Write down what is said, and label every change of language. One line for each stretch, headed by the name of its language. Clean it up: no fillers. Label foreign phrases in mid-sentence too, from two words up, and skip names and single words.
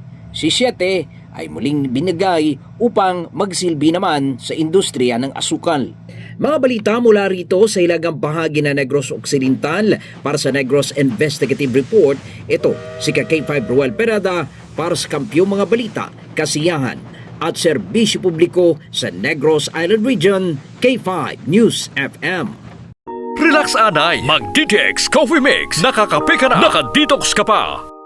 Filipino: Si Siete ay muling binigay upang magsilbi naman sa industriya ng asukal. Mga balita mula rito sa hilagang bahagi ng Negros Occidental para sa Negros Investigative Report. Ito si K5 Ruel Perada para sa Kampyong Mga Balita, Kasiyahan at Serbisyo Publiko sa Negros Island Region, K5 News FM. Relax anay, mag DTX Coffee Mix. Nakakape ka na, nakadetox ka pa.